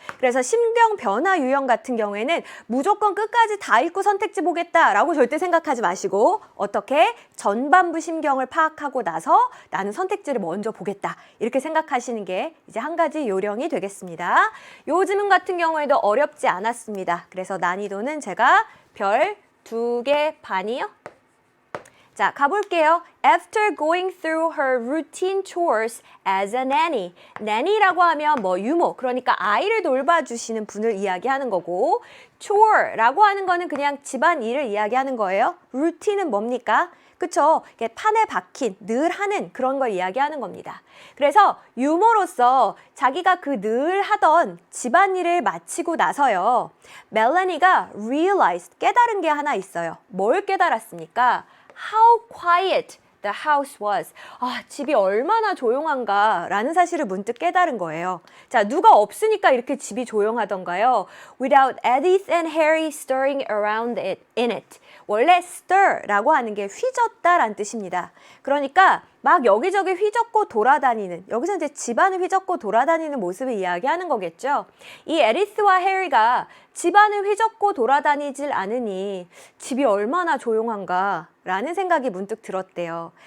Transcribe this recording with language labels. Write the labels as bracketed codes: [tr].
[ko] 그래서 심경 변화 유형 같은 경우에는 무조건 끝까지 다 읽고 선택지 보겠다라고 절대 생각하지 마시고 어떻게 전반부 심경을 파악하고 나서 나는 선택지를 먼저 보겠다. 이렇게 생각하시는 게 이제 한 가지 요령이 되겠습니다. 요 질문 같은 경우에도 어렵지 않았습니다. 그래서 난이도는 제가 별 2개 반이요. 자, 가볼게요. [en] After going through her routine chores as a nanny. [ko] nanny라고 하면 뭐 유모, 그러니까 아이를 돌봐주시는 분을 이야기하는 거고 chore라고 하는 거는 그냥 집안일을 이야기하는 거예요. routine은 뭡니까? 그쵸? 판에 박힌, 늘 하는 그런 걸 이야기하는 겁니다. 그래서 유모로서 자기가 그 늘 하던 집안일을 마치고 나서요. 멜라니가 realized, 깨달은 게 하나 있어요. 뭘 깨달았습니까? [en] How quiet the house was. [ko] 아, 집이 얼마나 조용한가 라는 사실을 문득 깨달은 거예요. 자, 누가 없으니까 이렇게 집이 조용하던가요? [en] Without Edith and Harry stirring around in it. [ko] 원래 stir라고 하는 게 휘젓다라는 뜻입니다. 그러니까 막 여기저기 휘젓고 돌아다니는, 여기서 이제 집안을 휘젓고 돌아다니는 모습을 이야기하는 거겠죠. 이 에리스와 해리가 집안을 휘젓고 돌아다니질 않으니 집이 얼마나 조용한가 라는 생각이 문득 들었대요.